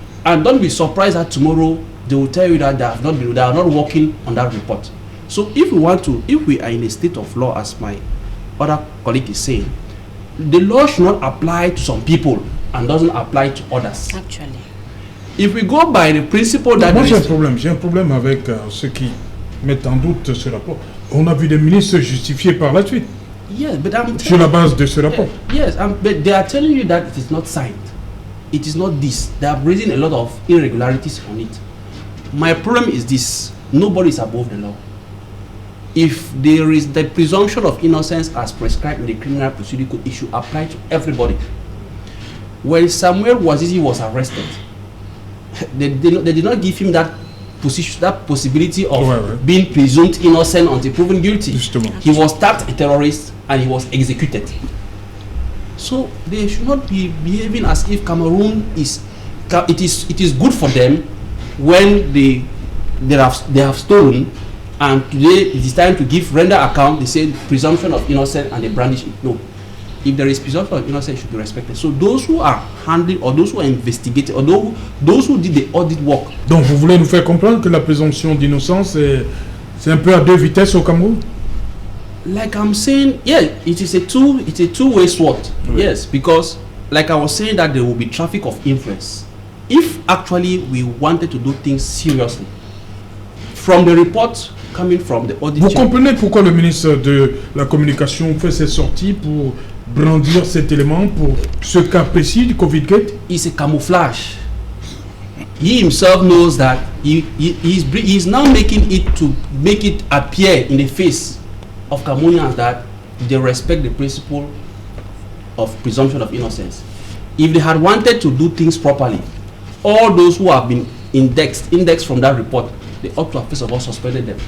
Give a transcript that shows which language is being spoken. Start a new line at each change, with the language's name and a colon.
English: And don't be surprised that tomorrow they will tell you that they are not working on that report. So if we are in a state of law, as my other colleague is saying, the law should not apply to some people and doesn't apply to others. Actually. If we go by the principle that...
French: Moi j'ai un problème avec ceux qui mettent en doute ce rapport. On a vu des ministres justifiés par la suite.
English: Yes, but
French: sur la base de ce rapport.
English: Yes, but they are telling you that it is not signed. It is not this. They are raising a lot of irregularities on it. My problem is this. Nobody is above the law. If there is the presumption of innocence as prescribed in the criminal procedure code, it should apply to everybody. When Samuel Wazizi was arrested, they did not give him that possibility of being presumed innocent until proven guilty.
French: Justement.
English: He was tagged a terrorist and he was executed. So they should not be behaving as if Cameroon is. It is good for them when they have stolen, and today it is time to render account. They say presumption of innocence and they brandish it. No. If there is presumption of innocence, it should be respected. So those who are handling, or those who are investigating, or those who did the audit work.
French: Donc vous voulez nous faire comprendre que la présomption d'innocence c'est un peu à deux vitesses au Cameroun?
English: Like I'm saying, yeah, it is a two-way sword. Oui. Yes, because like I was saying that there will be traffic of influence. If actually we wanted to do things seriously, from the report coming from the audit.
French: Vous comprenez pourquoi le ministre de la Communication fait ses sorties pour brandir cet élément pour ce cas précis du Covid Gate?
English: It's a camouflage. He himself knows that he's now making it appear in the face of Cameroonians that they respect the principle of presumption of innocence. If they had wanted to do things properly, all those who have been indexed from that report, they ought to have first of all suspended them.